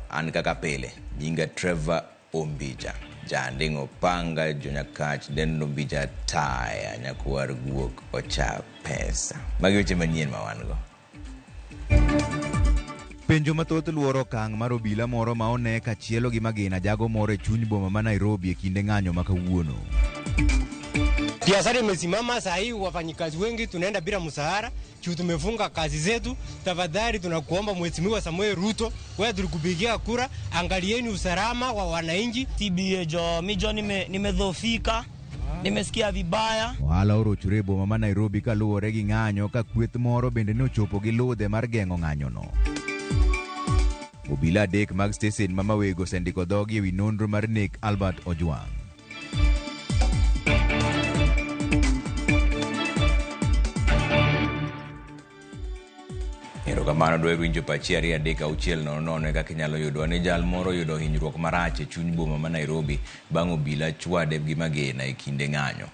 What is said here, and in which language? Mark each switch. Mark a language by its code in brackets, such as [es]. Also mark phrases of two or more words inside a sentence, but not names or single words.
[luo] An kaka pile nyinga Trevor Ombija, Jandingo Panga, Jonyakach, Den Ombija Taya, Nyakwar Guok Ocha Pesa. Magi weche manyien ma wan go. Penjo mathoth luoro kang' mar obila moro ma one kachielo gi Magina jago moro e chuny boma ma Nairobi e kinde ng'anyo ma kawuono. [sw] Biashara imesimama saa hii, wafanyikazi wengi tunaenda bila mshahara, tumefunga kazi zetu. Tafadhali tunakuomba Mheshimiwa Samuel Ruto, wewe tulikupigia kura, angalieni usalama wa wananchi. TBA jo mijo nimedhofika, nimesikia vibaya. [luo] Ohala orochore boma ma Nairobi kaluwore gi ng'anyo ka kweth moro bende nochopo gi ludhe mar geng'o ng'anyono. Obila adek mag stesen ma mawego sendiko dhogi ewi nonro mar nek Albert Ojwang'. Erokamano dwe winjo pachi 2-3-6 kaka inyalo yudo ni jal moro yudo hinyruok marach e chuny boma ma Nairobi bang' obila chwade gi Magina e kinde ng'anyo.